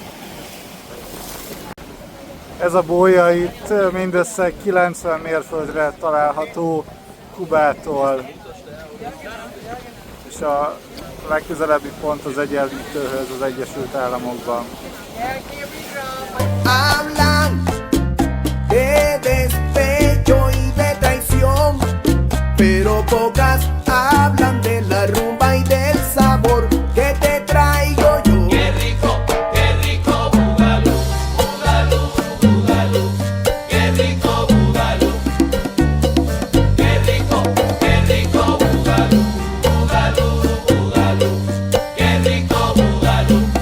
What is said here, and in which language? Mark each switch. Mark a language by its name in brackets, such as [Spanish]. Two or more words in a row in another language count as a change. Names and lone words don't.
[Hungarian] Ez a bólya itt mindössze 90 mérföldre található Kubától, és a legközelebbi pont az Egyenlítőhöz az Egyesült Államokban. [Spanish] Hablan de despecho y de traición, pero pocas hablan de la rumba y del sabor que te traigo yo. Qué rico bugalú, bugalú, bugalú, qué rico bugalú, qué rico bugalú, bugalú, bugalú, qué rico bugalú.